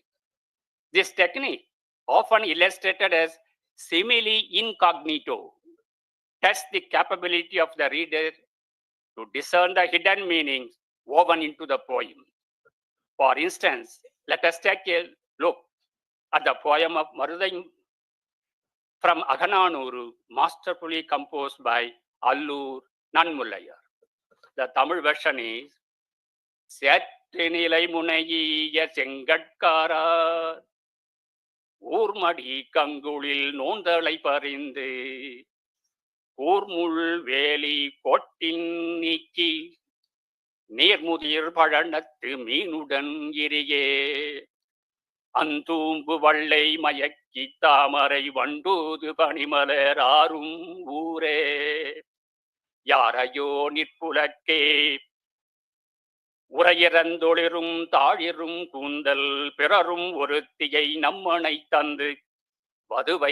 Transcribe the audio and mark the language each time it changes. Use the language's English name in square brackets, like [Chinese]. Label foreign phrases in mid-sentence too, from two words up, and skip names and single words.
[English] This technique, often illustrated as simile incognito, tests the capability of the reader to discern the hidden meanings woven into the poem. For instance, let us take a look at the poem of Marudam from Agananuru, masterfully composed by Allur Nanmulayar. The Tamil version is [Tamil] சேற்றுநிலை முனைஇய செங்கட்காரா ஊர்மடி கங்குலில் நோன்தளை பரிந்தே ஊர்முள் வேலி கோட்டின் நீக்கி நீர்முதிர் பழனத்து மீனுடன் இரியே அந்தூம்பு வள்ளை மயக்கி தாமரை வண்டூது பனிமலர் ஆறும் ஊரே யாரையோ நிற்புலக்கே உரையிறந்தொளிரும் தாழிரும் கூந்தல் பிறரும் ஒருத்தியை நம்மனை தந்து வதுவை